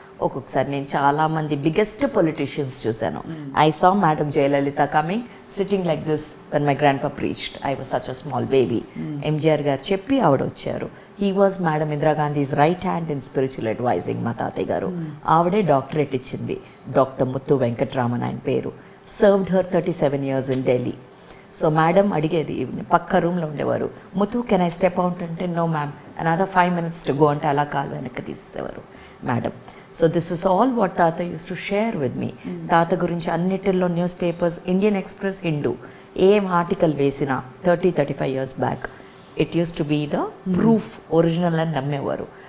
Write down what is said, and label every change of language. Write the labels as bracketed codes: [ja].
[te] ఒక్కొక్కసారి నేను చాలామంది బిగ్గెస్ట్ పొలిటీషియన్స్ చూశాను. [en] I saw madam Jayalalithaa coming sitting like this when my grandpa preached. I was such a small baby. [te] MGR గారు చెప్పి ఆవిడ వచ్చారు. [en] He was madam ఇందిరాగాంధీస్ right hand in spiritual advising. [te] మా తాతయ్య గారు ఆవిడే డాక్టరేట్ ఇచ్చింది. డాక్టర్ ముత్తు వెంకట్రామన్ ఆయన పేరు. [en] Served her 37 years in Delhi. [te] So madam అడిగేది, పక్క రూమ్లో ఉండేవారు, Muthu [en] can I step out [te] అంటే [en] no ma'am another 5 minutes to go [te] అంటే అలా కాలు వెనక్కి తీసేసేవారు madam. [en] So this is all what తాత uses to share with me. [te] తాత గురించి అన్నిటిల్లో news papers, Indian express, Hindu ఏం ఆర్టికల్ వేసినా [en] 35 years back it uses to be the proof original [te] అని నమ్మేవారు.